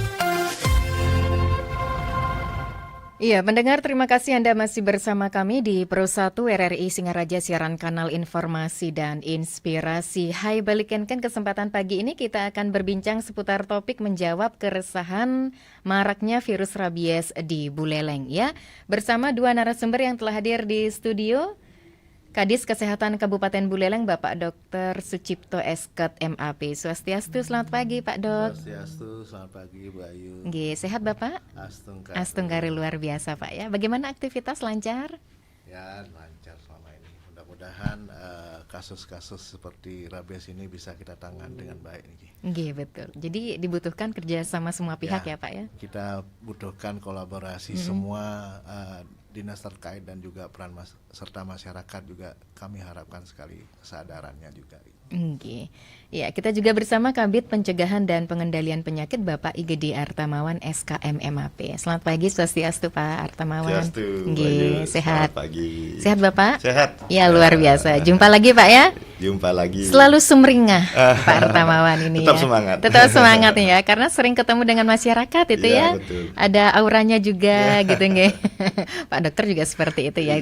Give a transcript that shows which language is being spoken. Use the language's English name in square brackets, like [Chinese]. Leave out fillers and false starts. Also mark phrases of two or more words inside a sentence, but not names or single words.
[Indonesian] Iya, pendengar, terima kasih Anda masih bersama kami di Pro 1 RRI Singaraja, siaran kanal informasi dan inspirasi. Hai, balikan kesempatan pagi ini kita akan berbincang seputar topik menjawab keresahan maraknya virus rabies di Buleleng ya. Bersama dua narasumber yang telah hadir di studio. Kadis Kesehatan Kabupaten Buleleng, Bapak Dr. Sucipto Esket MAP. Swastiastu, selamat pagi Pak Dok. Swastiastu, selamat pagi Bu Ayu. Nggih, sehat Bapak? Astungkari luar biasa Pak ya. Bagaimana aktivitas, lancar? Ya, lancar selama ini. Mudah-mudahan kasus-kasus seperti rabies ini bisa kita tangani dengan baik nih. Nggih, betul. Jadi dibutuhkan kerjasama semua pihak ya Pak ya? Kita butuhkan kolaborasi semua dinas terkait dan juga peran serta masyarakat juga kami harapkan sekali kesadarannya juga. Oke. Ya, kita juga bersama Kabid Pencegahan dan Pengendalian Penyakit Bapak Igede Artamawan SKM MAP. Selamat pagi, swastiastu Pak Artamawan. Nggih, sehat. Selamat pagi. Sehat Bapak? Sehat. Ya, luar biasa. Jumpa lagi Pak ya. Jumpa lagi. Selalu sumringah Pak Artamawan ini. Tetap ya. semangat. Tetap semangat nih ya, karena sering ketemu dengan masyarakat itu ya. Betul. Ada auranya juga gitu nggih. Pak Dokter juga seperti itu ya.